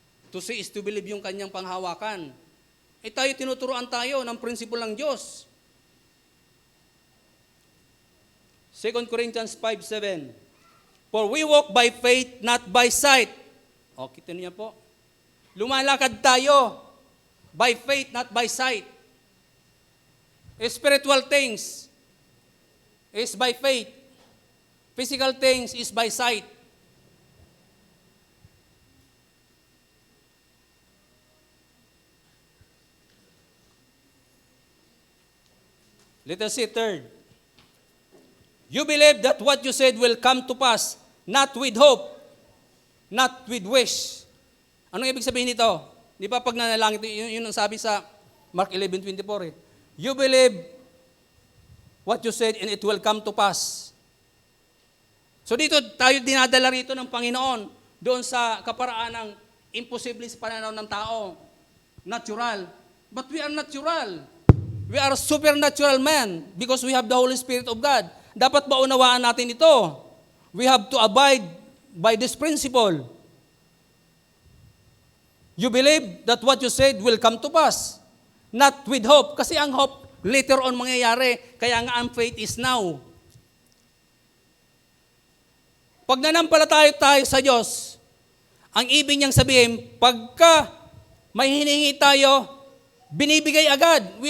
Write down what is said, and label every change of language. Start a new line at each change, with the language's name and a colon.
English: To see is to believe
Filipino: yung kanyang panghawakan. Tayo tinuturuan tayo ng prinsipyo ng Diyos.
English: 2 Corinthians 5:7. For we walk by faith, not by sight.
Filipino: O, kita niyo po. Lumalakad tayo
English: by faith, not by sight. Spiritual things is by faith. Physical things is by sight. Let us see third. You believe that what you said will come to pass, not with hope, not with wish.
Filipino: Anong ibig sabihin nito? Di ba pag nanalangin, yun ang sabi sa Mark 11:24 eh.
English: You believe what you said and it will come to pass.
Filipino: So dito tayo dinadala rito ng Panginoon doon sa kaparaan ng imposible sa pananaw ng tao.
English: Natural. But we are natural. We are supernatural man because we have the Holy Spirit of God.
Filipino: Dapat maunawaan natin ito.
English: We have to abide by this principle. You believe that what you said will come to pass. Not with hope.
Filipino: Kasi ang
English: hope, later on
Filipino: mangyayari. Kaya nga ang
English: faith is now.
Filipino: Pag nanampalataya tayo sa Diyos, ang ibig niyang sabihin, pagka may hinihingi tayo, binibigay agad.